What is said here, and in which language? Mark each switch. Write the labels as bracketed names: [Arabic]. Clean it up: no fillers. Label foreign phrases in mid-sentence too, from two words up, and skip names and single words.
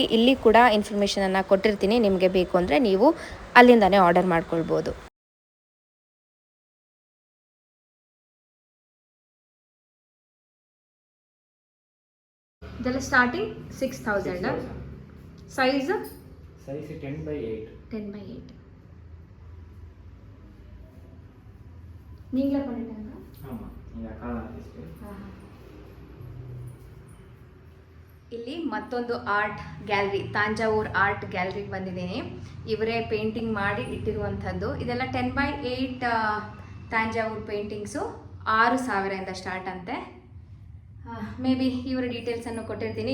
[Kannada] ಇಲ್ಲಿ ಕೂಡ ಇನ್ಫಾರ್ಮೇಷನನ್ನು ಕೊಟ್ಟಿರ್ತೀನಿ, ನಿಮಗೆ ಬೇಕು ಅಂದರೆ ನೀವು ಅಲ್ಲಿಂದನೇ ಆರ್ಡರ್ ಮಾಡ್ಕೊಳ್ಬೋದು. ಇದೆಲ್ಲ ಸ್ಟಾರ್ಟಿಂಗ್ 6000. ಸೈಜ್ 10x8. [Tamil] 10x8. நீங்களே பண்ணிட்டாங்க? ஆமா, இந்த கால ஆர்ಟಿಸ್ಟ್. [Kannada] ಇಲ್ಲಿ ಮತ್ತೊಂದು ಆರ್ಟ್ ಗ್ಯಾಲರಿ, ತಾಂಜಾವೂರ್ ಆರ್ಟ್ ಗ್ಯಾಲರಿಗೆ ಬಂದಿದ್ದೀನಿ. ಇವರೇ ಪೇಂಟಿಂಗ್ ಮಾಡಿ ಇಟ್ಟಿರುವಂಥದ್ದು. ಇದೆಲ್ಲ 10x8 ತಾಂಜಾವೂರ್ ಪೇಂಟಿಂಗ್ಸು. 6000 ಸ್ಟಾರ್ಟ್ ಅಂತೆ. ಮೇ ಬಿ ಇವರ ಡೀಟೇಲ್ಸನ್ನು ಕೊಟ್ಟಿರ್ತೀನಿ.